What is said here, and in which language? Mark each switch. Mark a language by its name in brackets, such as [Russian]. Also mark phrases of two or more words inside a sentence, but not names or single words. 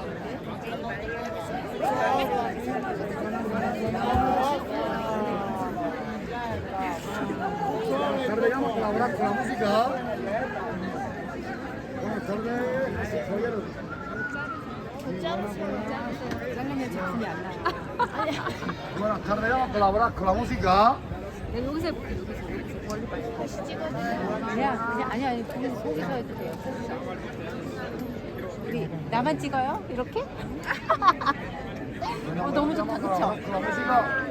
[Spanish] Buenas tardes, vamos a colaborar con la música. Buenas tardes, soy el... Buenas tardes, vamos a colaborar con la música. [Korean] 여기서 멀리 다시 찍어도 아니 거기서 찍어도 돼요. 우리 나만 찍어요? 이렇게? 너무 좋다, 그쵸? [Spanish] Con la música.